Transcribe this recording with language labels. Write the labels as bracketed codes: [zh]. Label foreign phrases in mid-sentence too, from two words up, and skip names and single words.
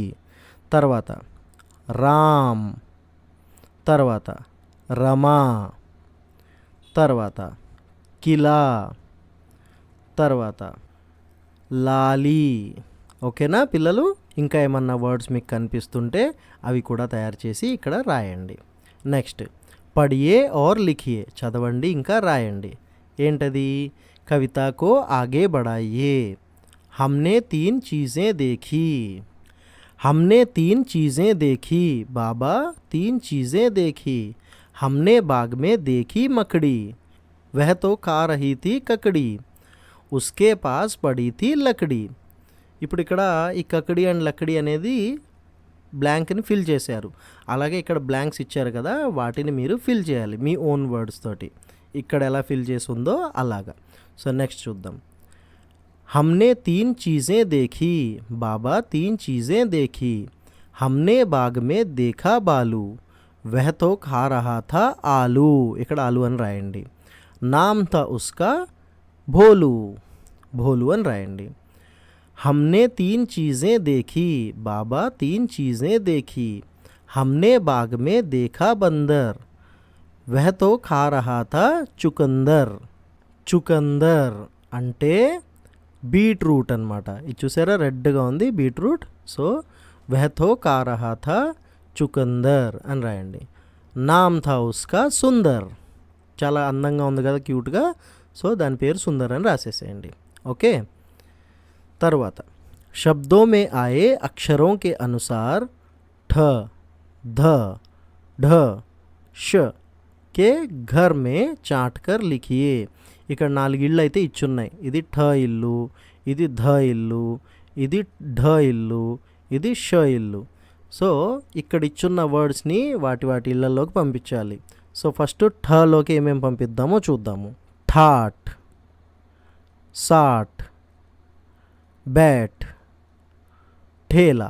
[te] తర్వాత రామ్, తర్వాత రమా, తర్వాత కిలా, తర్వాత లాలీ. ఓకేనా పిల్లలు? ఇంకా ఏమన్నా వర్డ్స్ మీకు కనిపిస్తుంటే అవి కూడా తయారు చేసి ఇక్కడ రాయండి. [hi] నెక్స్ట్ पढ़िए और लिखिए, [te] చదవండి ఇంకా రాయండి. [hi] ఏంటది? कविता को आगे बढ़ाइए. हमने 3 चीज़ें देखी. हमने 3 चीज़ें देखी. बाबा 3 चीज़ें देखी. हमने बाग में देखी मकड़ी. वह तो खा रही थी ककड़ी. उसके पास पड़ी थी लकड़ी. [te] ఇప్పుడు ఇక్కడ ఈ కకడి అండ్ లక్కడి అనేది బ్లాంక్ని ఫిల్ చేశారు. అలాగే ఇక్కడ బ్లాంక్స్ ఇచ్చారు కదా, వాటిని మీరు ఫిల్ చేయాలి మీ [en] own words [te] తోటి. ఇక్కడ ఎలా ఫిల్ చేసి ఉందో అలాగా. [en] so next [te] చూద్దాం. [hi] हमने 3 चीज़ें देखी. बाबा 3 चीज़ें देखी. हमने बाग में देखा बालू. वह तो खा रहा था आलू. [te] ఇక్కడ ఆలు అని రాయండి. [hi] नाम था उसका भोलू. भोलू [te] అని రాయండి. [hi] हमने 3 चीज़ें देखी. बाबा 3 चीज़ें देखी. हमने बाग में देखा बंदर. वह तो खा रहा था चुकंदर. [te] चुकंदर అంటే బీట్రూట్ అనమాట. ఇది చూసారా, రెడ్గా ఉంది బీట్రూట్. సో [hi] वह तो खा रहा था चुकंदर [te] అని రాయండి. [hi] नाम था उसका सुंदर. [te] చాలా అందంగా ఉంది కదా, క్యూట్గా. సో దాని పేరు సుందర్ అని రాసేసేయండి. ఓకే. [hi] తర్వాత शब्दों में आए अक्षरों के अनुसार ठ, ध, ढ, श के घर में चाट कर लिखिए. [te] ఇక్కడ 4 ఇళ్ళు అయితే ఇచ్చున్నాయి. ఇది ఠ ఇల్లు, ఇది ధ ఇల్లు, ఇది ఢ ఇల్లు, ఇది ష ఇల్లు. సో ఇక్కడ ఇచ్చున్న వర్డ్స్ని వాటి ఇళ్ళల్లోకి పంపించాలి. సో ఫస్ట్ ఠలోకి ఏమేమి పంపిద్దామో చూద్దాము. [hi] ठाट, साट, बैट, ठेला.